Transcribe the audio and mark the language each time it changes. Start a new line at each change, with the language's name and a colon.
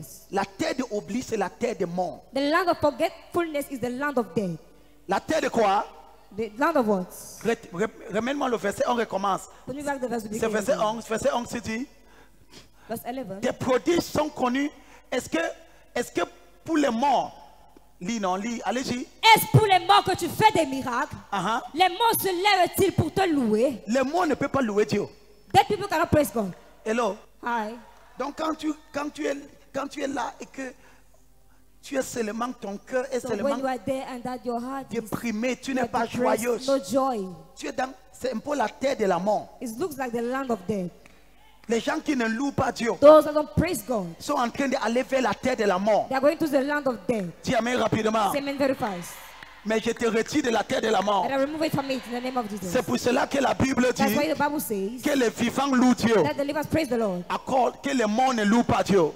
French: La terre de oubli, c'est la terre de mort.
English: The land of forgetfulness is the land of death.
French: La terre de quoi?
English: The land of what?
French: Remets-moi le verset, on recommence.
English: Put me back the verse
French: C'est verset 11, verset 11 se dit,
English: Verse 11.
French: tes prodiges sont connus. Est-ce que pour les morts, lis, non, lis, allez-y. Est-ce pour les morts que tu fais des miracles? Les morts se lèvent-ils pour te louer? Les morts ne peuvent pas louer Dieu.
English: Dead people cannot praise God. Hello. Hi.
French: Donc quand tu es là et que tu es seulement ton cœur est
English: So
French: seulement
English: when you are there and that your heart is
French: déprimé, tu n'es pas joyeuse.
English: no joy.
French: Tu es dans, c'est un peu la terre de la mort.
English: It looks like the land of death.
French: Les gens qui ne louent pas Dieu
English: Those that don't praise God,
French: sont en train d'aller vers la terre de la mort.
English: they are going to the land of death.
French: Dis amen rapidement.
English: Say amen very fast.
French: Mais je te retire de la terre de la mort.
English: And I remove it from it in the name of Jesus.
French: C'est pour cela que la Bible
English: That's
French: dit
English: why the Bible says
French: que les vivants louent Dieu.
English: that the livers praise the Lord.
French: Que les morts ne louent pas Dieu.